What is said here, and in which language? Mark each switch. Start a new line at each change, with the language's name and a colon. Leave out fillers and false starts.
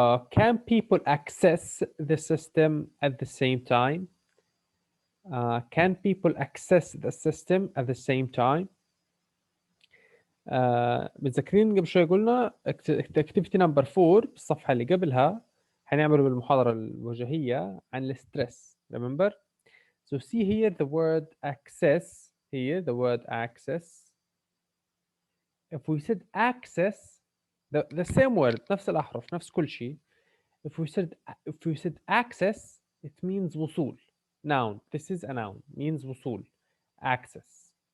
English: Can people access the system at the same time? Can people access the system at the same time?
Arabic: متذكرين قبل شوي قلنا
English: activity number 4
Arabic: بالصفحة اللي قبلها حنعمله بالمحاضرة الوجهية عن الستريس.
English: Remember? So see here the word access. Here the word access. If we said access, the same word
Arabic: نفس الأحرف نفس كل شيء.
English: If we said access, it means وصول. Noun. This is a noun. Means وصول. Access.